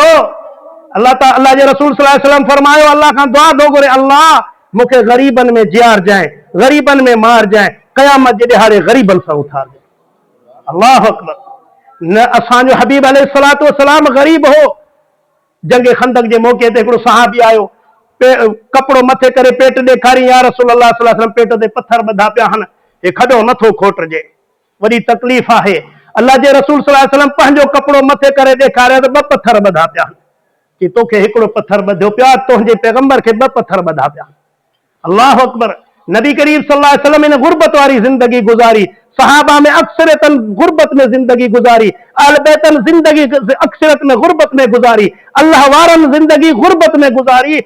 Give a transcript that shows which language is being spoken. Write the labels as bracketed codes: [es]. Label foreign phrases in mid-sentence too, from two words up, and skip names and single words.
[sd] अल्लाह जे रसूल [ar] صلى الله عليه وسلم [sd] फरमायो, अल्लाह खां दुआ दो घुरे, अल्लाह मूंखे ग़रीबनि में जियार जाए, ग़रीबनि में मार जाए, क़यामत जे ॾिहाड़े ग़रीबनि सां उथार जाए। [ar] الله أكبر. [sd] न असांजो हबीब [ar] عليه الصلاة والسلام [sd] गरीब हो। जंग खंदक जे मौके ते हिकिड़ो सहाबी आयो, कपिड़ो मथे करे पेट ॾेखारी, [ar] يا رسول الله صلى الله عليه وسلم [sd] पेट ते पथर ॿधा पिया आहिनि, हे खॾो नथो खोटिजे, वॾी तकलीफ़ आहे। अल्लाह जे रसूल [ar] صلى الله عليه وسلم [sd] पंहिंजो कपिड़ो मथे करे ॾेखारिया त 2 पथर ॿधा पिया आहिनि, कि तोखे हिकिड़ो पथर ॿधियो पिया, तुंहिंजे पैगंबर खे 2 पथर ॿधा पिया। [ar] الله أكبر. [sd] नबी करीम [ar] صلى الله عليه وسلم [sd] इन गुर्बत वारी जिंदगी गुजारी, सहाबा में अक्सरतन गुर्बत में जिंदगी गुजारी, अहल बैतन जिंदगी अक्सरत में गुर्बत में गुजारी, अल्लाह वारन जिंदगी गुर्बत में गुजारी।